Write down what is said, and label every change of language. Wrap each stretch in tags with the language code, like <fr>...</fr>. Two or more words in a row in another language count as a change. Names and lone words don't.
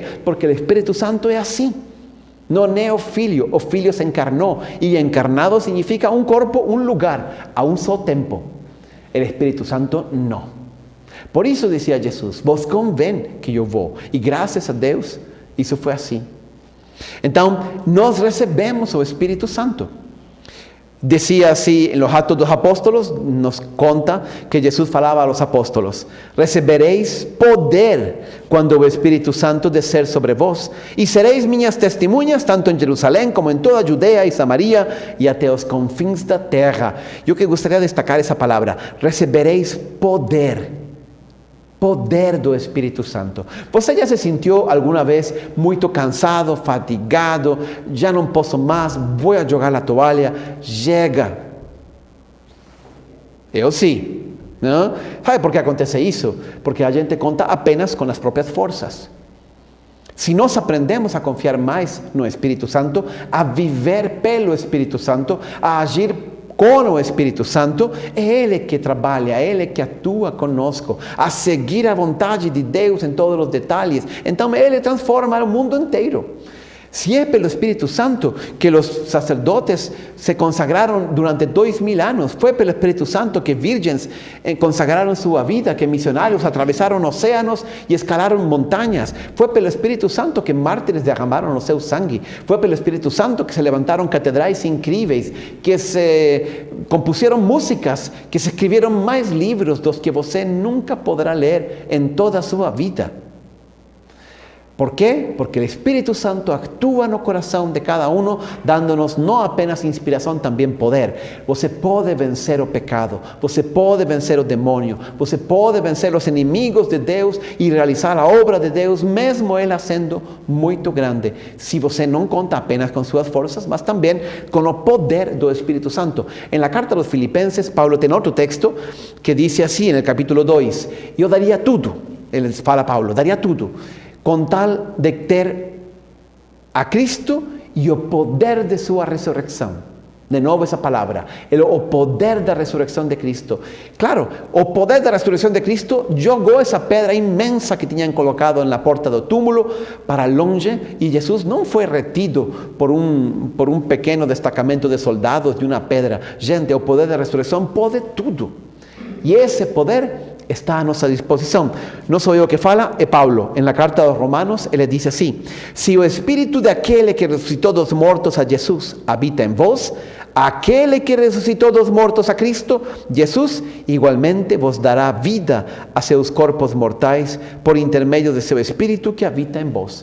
<pt>Porque o Espírito Santo é assim. Não é o Filho se encarnou, e encarnado significa um corpo, um lugar, a um só tempo. O Espírito Santo não. Por isso dizia Jesus, vos convém que eu vou, e graças a Deus, isso foi assim. Então, nós recebemos o Espírito Santo.</pt> <es>Decía así en los Actos de los Apóstolos,</es> <pt>nos conta</pt> <es>que Jesús falaba a los apóstolos: recibiréis poder cuando el Espíritu Santo descer sobre vos, y seréis</es> <pt>minhas testemunhas</pt> <es>tanto en Jerusalén como en toda Judea y Samaria y</es> <pt>até os confins da terra.</pt> <es>Yo que gustaría destacar esa palabra, recibiréis poder.</es> <pt>Poder do Espírito Santo. Você já se sentiu alguma vez muito cansado, fatigado, já não posso mais, vou jogar a toalha? Chega. Eu sim. Não? Sabe por que acontece isso? Porque a gente conta apenas com as próprias forças. Se nós aprendemos a confiar mais no Espírito Santo, a viver pelo Espírito Santo, a agir com o Espírito Santo, é Ele que trabalha, é Ele que atua conosco, a seguir a vontade de Deus em todos os detalhes. Então Ele transforma o mundo inteiro.</pt> <es>Si es pelo Espíritu Santo que los sacerdotes se consagraron durante 2000 años, fue pelo Espíritu Santo que virgens consagraron su vida, que misionarios atravesaron océanos y escalaron montañas, fue pelo Espíritu Santo que mártires derramaron</es> <pt>o seu sangue,</pt> <es>fue pelo Espíritu Santo que se levantaron</es> <pt>catedrais incríveis,</pt> <es>que se compusieron músicas, que se escribieron más libros dos que você nunca podrá ler en toda su vida. ¿Por qué? Porque el Espíritu Santo actúa no corazón de cada uno, dándonos no</es> <pt>apenas inspiração, também poder. Você pode vencer o pecado, você pode vencer o demônio, você pode vencer os inimigos de Deus e realizar a obra de Deus, mesmo ela sendo muito grande. Se você não conta apenas com suas forças, mas também com o poder do Espírito Santo.</pt> <es>En la carta a los Filipenses,</es> <pt>Paulo tem outro texto que diz assim, no capítulo 2, eu daria tudo, ele fala Paulo, daria tudo, com tal de ter a Cristo e o poder de sua ressurreição. De novo essa palavra, o poder da ressurreição de Cristo. Claro, o poder da ressurreição de Cristo jogou essa pedra imensa que tinham colocado na porta do túmulo para longe, e Jesus não foi retido por um pequeno destacamento de soldados de uma pedra. Gente, o poder da ressurreição pode tudo. E esse poder está a nossa disposição. Não sou eu que fala, é Paulo.</pt> <es>En la</es> <pt>carta aos Romanos, ele diz assim: se o Espírito daquele que ressuscitou dos mortos a Jesus habita em vós, aquele que ressuscitou dos mortos a Cristo, Jesus, igualmente vos dará vida a seus corpos mortais por intermédio de seu Espírito que habita em vós.</pt>